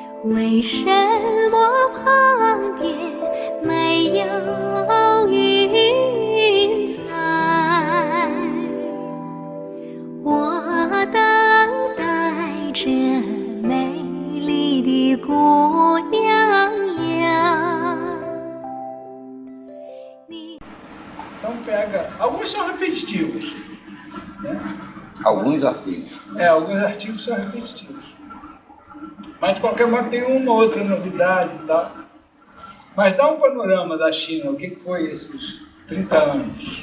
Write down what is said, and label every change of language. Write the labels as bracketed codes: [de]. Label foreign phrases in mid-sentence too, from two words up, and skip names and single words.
[zh] 为什么旁边没有云彩？我等待着美丽的姑娘呀。 [pt] Então pega, alguns são repetitivos, né? Alguns artigos. Alguns artigos são repetitivos. Mas de qualquer modo tem uma ou outra novidade e tal. Mas dá um panorama da China, o que foi esses 30 anos.